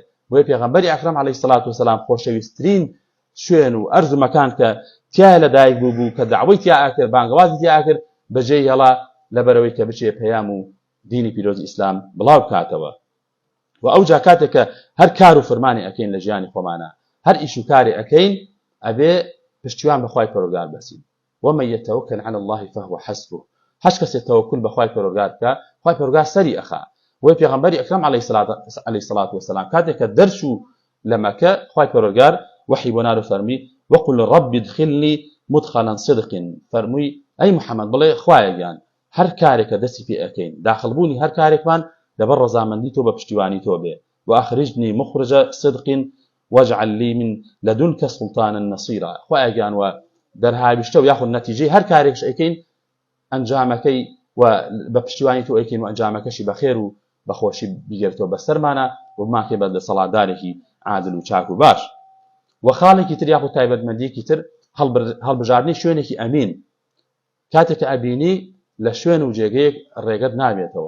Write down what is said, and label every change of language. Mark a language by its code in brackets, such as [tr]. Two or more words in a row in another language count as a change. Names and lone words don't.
[ckb] بۆیە پێغەمبەری ئەکرەم [ar] عەلەیهی سەڵات وسەلام [ckb] خۆشەویستترین شوێن و ئەرز و مەکان کە تیا لەدایک بوو کە داوای تیا ئاکرد بانگەوازی تیا ئاکرد بەجێی هێڵا لەبەرەوەی کە بچێ پەیام و دینی پیرۆزی ئیسلام بڵاو بکاتەوە. و ئەوجا کاتێک کە هەر کار و فەرمانی ئەکەین لە ژیانی خۆمانە هەر ئیش و کاری ئەکەین ئەبێ پشتیوان بە خوای پەروەردگار بەسین. [ar] ومن يتوكل على الله فهو حسبه. [ckb] هەچ کەسێک تەوەکل بە خوای پەروەردگار بکە خوای پەروەردگار سەری ئەخا. وی پێغەمبەری ئەکرەم [ar] عەلەیهی سەڵات وسەلام [ckb] کاتێک کە دەرچوو لە مەکە خوای پەروەردگار وحی بۆ نار و فەرمی [ar] وقل رب ادخلني مدخلا صدق. [ckb] فەرمووی ئەی محەممەد بڵێ خوایەگیان هەر کارێکە دەستی پێ ئەەکەین داخڵبوونی هەر کارێکمان لەبەر ڕەزامەندی تۆ بە پشتیوانی تۆ بێ [ar] وأخرجني مخرج صدق واجعل لي من لدنك سلطانا نصيرا. [ckb] خوایەگیان و دەرهاویشتە و یاخود نەتیجەی هەر کارێکش ئەەکەین ئەنجامەکەی و بە پشتیوانی تۆ ئەیکەین و ئەنجامەکەشی بەخێر و بەخۆشی بیگرێتەوە بەسەرمانە و بماکێ بە دەسەڵاتدارێکی عادل و چاک و باش. و خاڵێکی تر یاخود تایبەتمەندیەکی تر هەڵبژاردنی شوێنێکی ئەمین کاتێک کە ئەبینی لە شوێن و جێگەیەک ڕێگەت نابێتەوە.